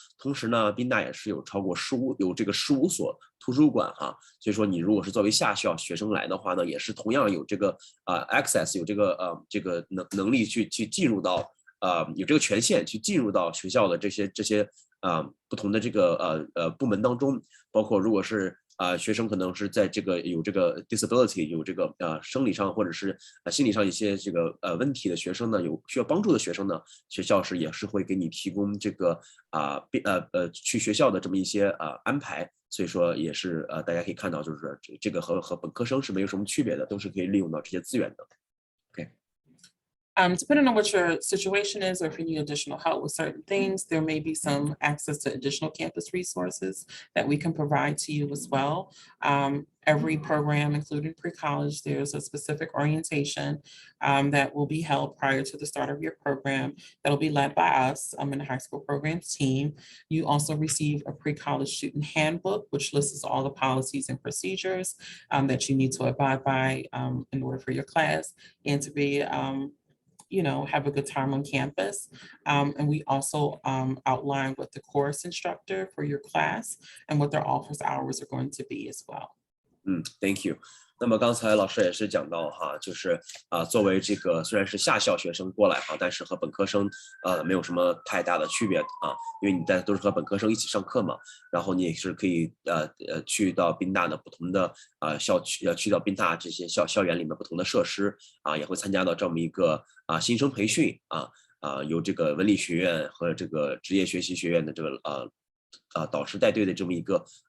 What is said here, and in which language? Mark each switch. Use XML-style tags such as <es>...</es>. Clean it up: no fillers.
<zh>同时呢，宾大也是有超过有这个15所图书馆哈，所以说你如果是作为下校学生来的话呢，也是同样有这个access 有这个能力去进入到有这个权限去进入到学校的这些不同的这个部门当中，包括如果是学生可能是在这个有这个 disability 有这个生理上或者是心理上一些这个问题的学生呢，有需要帮助的学生呢，学校也是会给你提供这个去学校的这么一些安排，所以说也是大家可以看到，就是这个和本科生是没有什么区别的，都是可以利用到这些资源的。 OK。</zh> <en>Depending on what your situation is, or if you need additional help with certain things, there may be some access to additional campus resources that we can provide to you as well. Every program, including pre-college, there's a specific orientation that will be held prior to the start of your program that'll be led by us in the high school programs team. You also receive a pre-college student handbook, which lists all the policies and procedures that you need to abide by in order for your class and to be have a good time on campus. And we also outline what the course instructor for your class and what their office hours are going to be as well. Thank you.</en> <zh>那么刚才老师也是讲到哈，就是作为这个虽然是下校学生过来哈，但是和本科生没有什么太大的区别啊，因为你都是和本科生一起上课嘛，然后你也是可以去到宾大的不同的去到宾大这些校园里面不同的设施啊，也会参加到这么一个新生培训由这个文理学院和这个职业学习学院的这个导师带队的这么一个</zh>